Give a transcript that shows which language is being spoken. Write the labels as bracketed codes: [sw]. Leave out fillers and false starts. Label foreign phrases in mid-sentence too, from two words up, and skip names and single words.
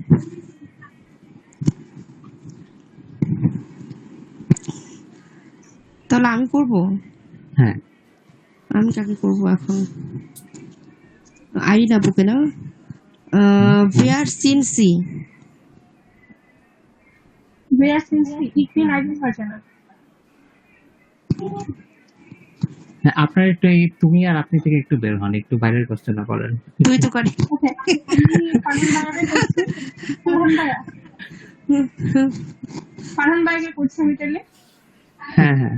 [bn] তাহলে আমি করব। হ্যাঁ আমি কাকে করব এখন? আইরিন আপুকে না? [de] Wer sind Sie. Wer sind Sie? Ich bin eigentlich Arjuna. [bn] হ্যাঁ, আপনার একটু এই তুমি আর আপনি থেকে একটু বের হন, একটু বাইরের কোশ্চেন করেন। তুই তো করে। Okay. আমি ফারহান ভাইয়াকে করছি। ফারহান ভাইয়াকে করছি আমি তাহলে। হ্যাঁ হ্যাঁ